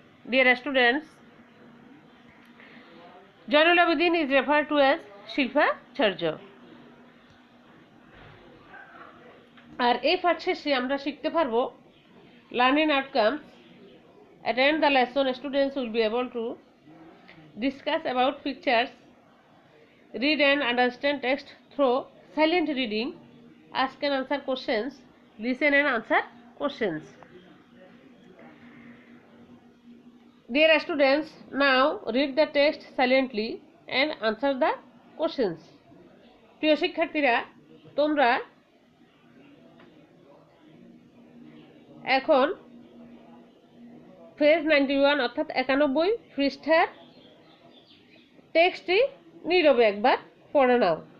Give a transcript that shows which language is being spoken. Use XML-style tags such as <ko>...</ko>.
<en>Dear students, Zainul Abedin is referred to as Shilpacharya.</en> <bn>আর এই পাঠ শেষে আমরা শিখতে পারবো learning outcomes.</bn> <en>Attend the lesson, students will be able to discuss about pictures, read and understand text through silent reading, ask and answer questions, listen and answer questions. Dear students, now read the text silently and answer the questions.</en> <bn>প্রিয় শিক্ষার্থীরা, তোমরা এখন page 91 অর্থাৎ 91 পৃষ্ঠার টেক্সটটি নীরবে একবার পড়ে নাও।</bn>